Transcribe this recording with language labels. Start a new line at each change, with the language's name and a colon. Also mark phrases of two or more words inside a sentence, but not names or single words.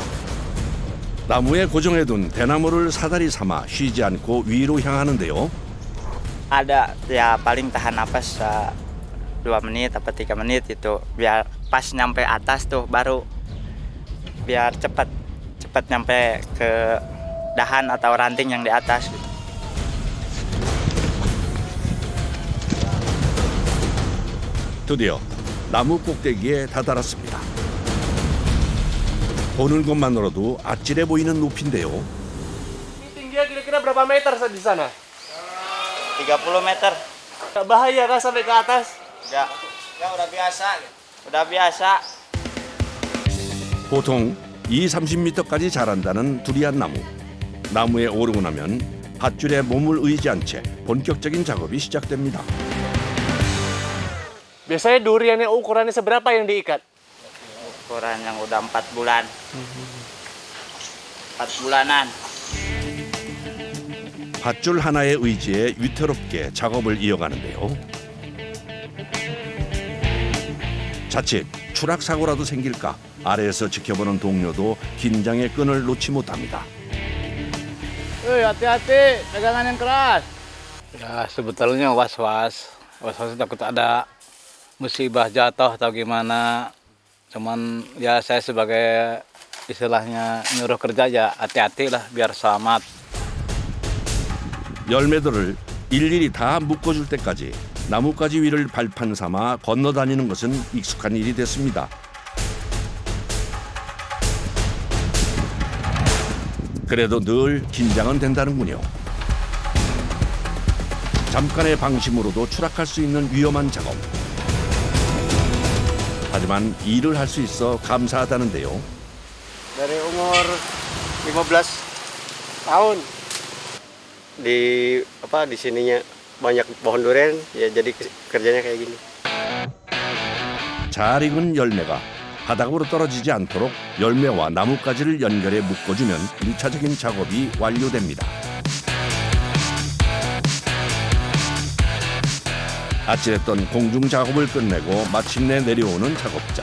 Korean: 나무에 고정해둔 대나무를 사다리 삼아 쉬지 않고 위로 향하는데요.
Indonesian: Ada ya paling tahan napas 2 menit atau 3 menit itu biar pas nyampe atas tuh baru biar cepat nyampe ke dahan atau ranting yang di atas gitu.
Korean: 드디어 나무 꼭대기에 다다랐습니다. 보는 것만으로도 아찔해 보이는 높이인데요.
Indonesian: Ini tingginya kira-kira berapa meter di sana? 30 meter. Nggak bahaya kan sampai ke atas? Ya udah biasa. Udah biasa.
Korean: 보통 20-30m까지 자란다는 두리안 나무. 나무에 오르고 나면 밧줄에 몸을 의지한 채 본격적인 작업이 시작됩니다.
Indonesian: Biasanya duriannya ukurannya seberapa yang diikat? Ukuran yang udah 4 bulan. 4 bulanan.
Korean: 밧줄 하나의 의지에 위태롭게 작업을 이어가는데요. 자칫 추락 사고라도 생길까 아래에서 지켜보는 동료도 긴장의 끈을 놓지 못합니다.
Indonesian: Hati-hati, pegangan yang keras. Ya sebetulnya was-was takut ada musibah jatuh atau gimana. Cuman ya saya sebagai istilahnya nyuruh kerja ya hati-hati lah biar selamat.
Korean: 열매들을 일일이 다 묶어줄 때까지 나뭇가지 위를 발판 삼아 건너다니는 것은 익숙한 일이 됐습니다. 그래도 늘 긴장은 된다는군요. 잠깐의 방심으로도 추락할 수 있는 위험한 작업. 하지만 일을 할 수 있어 감사하다는데요.
Indonesian: Dari umur 15 tahun di sininya banyak pohon durian ya jadi kerjanya kayak gini.
Korean: 잘 익은 열매가 바닥으로 떨어지지 않도록 열매와 나뭇가지를 연결해 묶어주면 1차적인 작업이 완료됩니다. 아찔했던 공중 작업을 끝내고 마침내 내려오는 작업자.